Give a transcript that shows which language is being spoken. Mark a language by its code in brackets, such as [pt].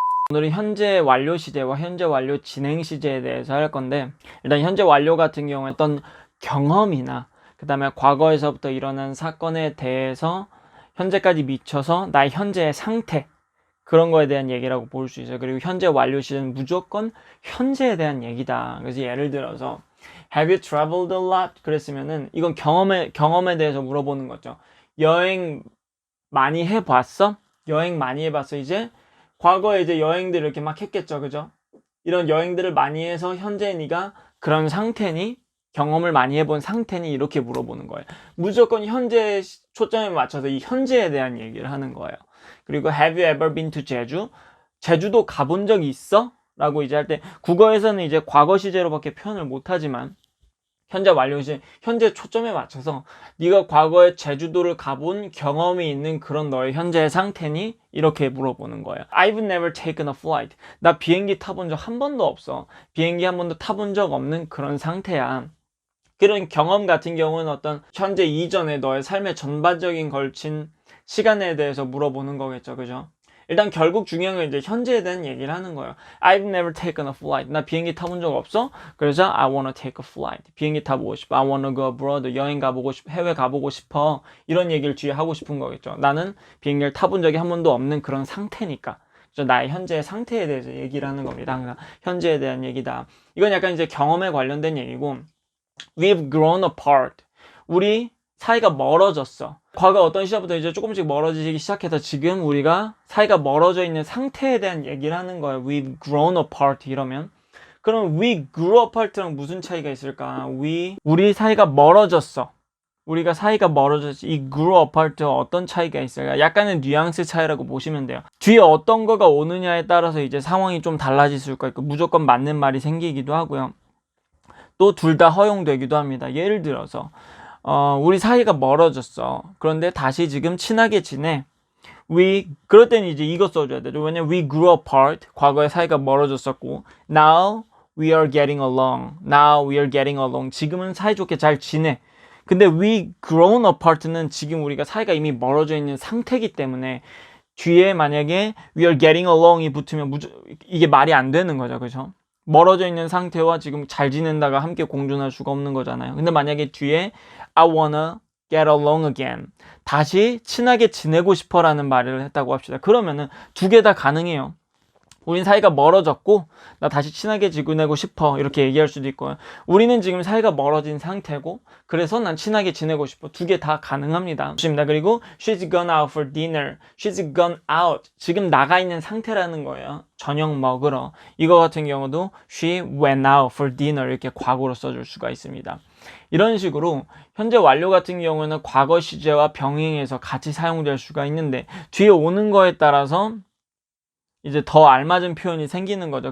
[ko] 오늘은 현재 완료 시제와 현재 완료 진행 시제에 대해서 할 건데, 일단 현재 완료 같은 경우에 어떤 경험이나 그 다음에 과거에서부터 일어난 사건에 대해서 현재까지 미쳐서 나의 현재의 상태, 그런 거에 대한 얘기라고 볼 수 있어요. 그리고 현재 완료 시제는 무조건 현재에 대한 얘기다. 그래서 예를 들어서 [en] Have you traveled a lot? [ko] 그랬으면은 이건 경험에 대해서 물어보는 거죠. 여행 많이 해봤어? 여행 많이 해봤어. 이제 과거에 이제 여행들 이렇게 막 했겠죠, 그죠? 이런 여행들을 많이 해서 현재 네가 그런 상태니, 경험을 많이 해본 상태니, 이렇게 물어보는 거예요. 무조건 현재에 초점에 맞춰서 이 현재에 대한 얘기를 하는 거예요. 그리고 [en] Have you ever been to 제주? [ko] 제주도 가본 적이 있어? 라고 이제 할 때, 국어에서는 이제 과거 시제로밖에 표현을 못하지만 현재 완료 시제, 현재 초점에 맞춰서 네가 과거에 제주도를 가본 경험이 있는 그런 너의 현재의 상태니? 이렇게 물어보는 거예요. [en] I've never taken a flight. [ko] 나 비행기 타본 적 한 번도 없어. 비행기 한 번도 타본 적 없는 그런 상태야. 그런 경험 같은 경우는 어떤 현재 이전에 너의 삶의 전반적인 걸친 시간에 대해서 물어보는 거겠죠, 그죠? 일단 결국 중요한 건 이제 현재에 대한 얘기를 하는 거예요. [en] I've never taken a flight. [ko] 나 비행기 타본 적 없어? 그래서 [en] I wanna take a flight. [ko] 비행기 타보고 싶어. [en] I wanna go abroad. [ko] 여행 가보고 싶어. 해외 가보고 싶어. 이런 얘기를 뒤에 하고 싶은 거겠죠. 나는 비행기를 타본 적이 한 번도 없는 그런 상태니까. 그래서 나의 현재의 상태에 대해서 얘기를 하는 겁니다. 항상 현재에 대한 얘기다. 이건 약간 이제 경험에 관련된 얘기고, [en] We've grown apart. [ko] 우리 사이가 멀어졌어. 과거 어떤 시절부터 이제 조금씩 멀어지기 시작해서 지금 우리가 사이가 멀어져 있는 상태에 대한 얘기를 하는 거예요. [en] We've grown apart [ko] 이러면. 그럼 [en] we grew apart [ko] 랑 무슨 차이가 있을까? 우리 사이가 멀어졌어. 우리가 사이가 멀어졌지. 이 grew apart 어떤 차이가 있을까? 약간의 뉘앙스 차이라고 보시면 돼요. 뒤에 어떤 거가 오느냐에 따라서 이제 상황이 좀 달라질 수가 있고, 무조건 맞는 말이 생기기도 하고요. 또 둘 다 허용되기도 합니다. 예를 들어서 우리 사이가 멀어졌어. 그런데 다시 지금 친하게 지내. 그럴 때는 이제 이거 써줘야 되죠. 왜냐면 [en] we grew apart. [ko] 과거에 사이가 멀어졌었고, [en] now we are getting along. Now we are getting along. [ko] 지금은 사이좋게 잘 지내. 근데 [en] we grown apart [ko] 는 지금 우리가 사이가 이미 멀어져 있는 상태이기 때문에 뒤에 만약에 [en] we are getting along [ko] 이 붙으면 이게 말이 안 되는 거죠. 그죠? 멀어져 있는 상태와 지금 잘 지낸다가 함께 공존할 수가 없는 거잖아요. 근데 만약에 뒤에 [en] I wanna get along again, [ko] 다시 친하게 지내고 싶어 라는 말을 했다고 합시다. 그러면은 두 개 다 가능해요. 우린 사이가 멀어졌고 나 다시 친하게 지내고 싶어 이렇게 얘기할 수도 있고요. 우리는 지금 사이가 멀어진 상태고 그래서 난 친하게 지내고 싶어. 두 개 다 가능합니다. 그리고 [en] she's gone out for dinner. she's gone out. [ko] 지금 나가 있는 상태라는 거예요. 저녁 먹으러. 이거 같은 경우도 [en] she went out for dinner [ko] 이렇게 과거로 써줄 수가 있습니다. 이런 식으로 현재 완료 같은 경우는 과거 시제와 병행해서 같이 사용될 수가 있는데 뒤에 오는 거에 따라서 이제 더 알맞은 표현이 생기는 거죠.